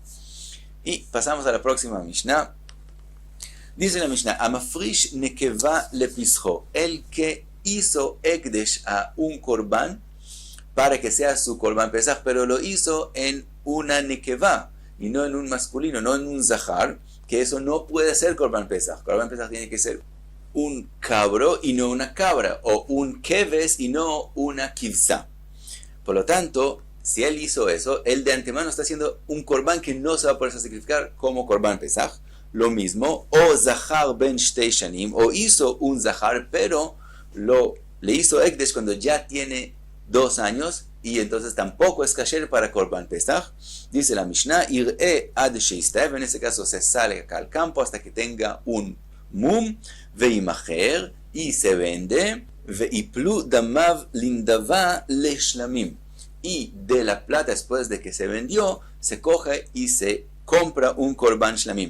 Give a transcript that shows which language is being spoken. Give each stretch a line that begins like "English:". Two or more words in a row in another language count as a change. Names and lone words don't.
Spanish: Y pasamos a la próxima Mishnah. Dice la Mishnah,
Hebrew: המפריש נקבה לפסחו,
Spanish: el que hizo ekdesh a un korban para que sea su
Hebrew: קרבן פסח,
Spanish: pero lo hizo en una nekeva y no en un masculino, no en un zahar, que eso no puede ser korban pesach.
Hebrew: קרבן פסח
Spanish: tiene que ser un cabro y no una cabra, o un keves y no una kivsa. Por lo tanto, si él hizo eso, él de antemano está haciendo un korban que no se va a poder sacrificar como
Hebrew: קרבן פסח.
Spanish: Lo mismo, o
Hebrew: זכר בן שתי שנים,
Spanish: o hizo un zahar, pero le hizo ekdesh cuando ya tiene 2 años, y entonces tampoco es kasher para
Hebrew: קרבן פסח.
Spanish: Dice la Mishnah,
Hebrew: ירעה עד שיסתאב,
Spanish: en ese caso se sale acá al campo hasta que tenga un mum, veimacher, y se vende,
Hebrew: ויפלו דמיו לנדבה לשלמים,
Spanish: y de la plata después de que se vendió, se coge y se compra un
Hebrew: קרבן שלמים.